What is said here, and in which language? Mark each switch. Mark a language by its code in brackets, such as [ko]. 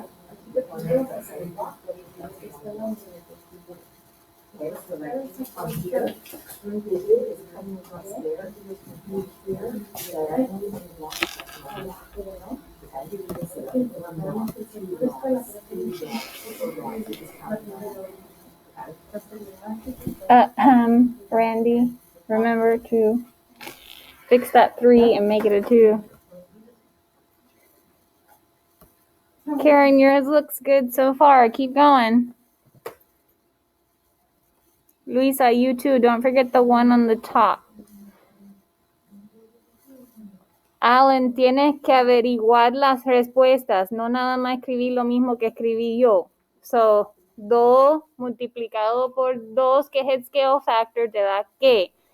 [es] Aquí te ponemos a hacer block, porque está la [en] Okay, so like on here, one digit is coming across there, here, diagonally one block. Okay, so that's one block, two blocks, three blocks, four blocks, it just counts down. Okay. Randy, remember to fix that 3 and make it a 2. Karen, yours looks good so far. Keep going. Luisa, you too. Don't forget the 1 on the top. [es] Alan, tienes que averiguar las respuestas. No nada más escribir lo mismo que escribí yo. So, 2 multiplicado por 2, que es el scale factor, te da ¿qué?